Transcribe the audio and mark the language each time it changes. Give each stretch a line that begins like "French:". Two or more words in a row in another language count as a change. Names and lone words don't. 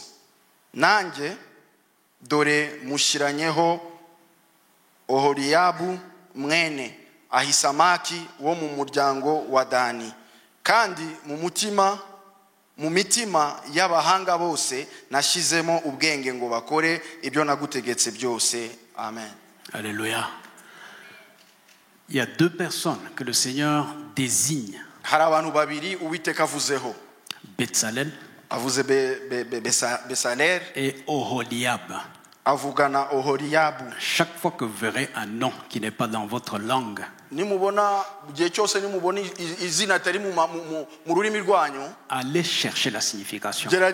Kinyarwanda: Nanjye dore mushiranyeho Oholiabu mwene Ahisamaki wo mu muryango wa Dani, kandi mu mitima y'abahanga bose nashizemo ubwenge ngo bakore ibyo nagutegetse byose. Amen. Alléluia.
French: Il y a deux personnes que le Seigneur désigne. Betsalel et Oholiab. Chaque fois que vous verrez un nom qui n'est pas dans votre langue, allez chercher la signification.